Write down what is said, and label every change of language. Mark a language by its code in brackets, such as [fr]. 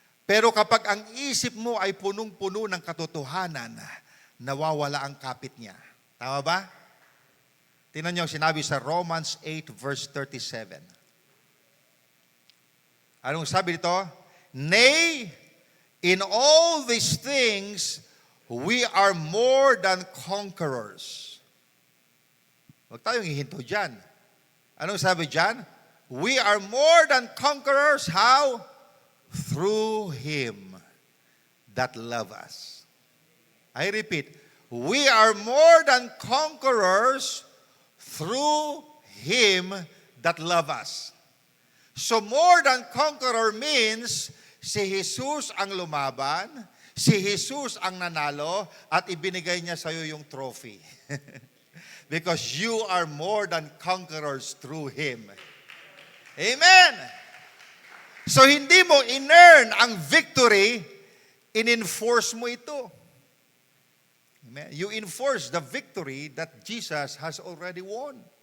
[tl] Pero kapag ang isip mo ay punong-puno ng katotohanan, nawawala ang kapit niya. Tama ba? Tingnan niyo ang sinabi sa Romans 8 verse 37. Anong sabi dito? [en] Nay, in all these things, we are more than conquerors. [tl] Huwag tayong hihinto dyan. Anong sabi dyan? [en] We are more than conquerors. How? Through Him that love us. I repeat, we are more than conquerors through Him that love us. So more than conqueror means [tl] si Jesus ang lumaban, si Jesus ang nanalo, at ibinigay niya sa iyo yung trophy. [en] Because you are more than conquerors through Him. Amen! [tl] So hindi mo in-earn ang victory, in-enforce mo ito. [en] Amen? You enforce the victory that Jesus has already won.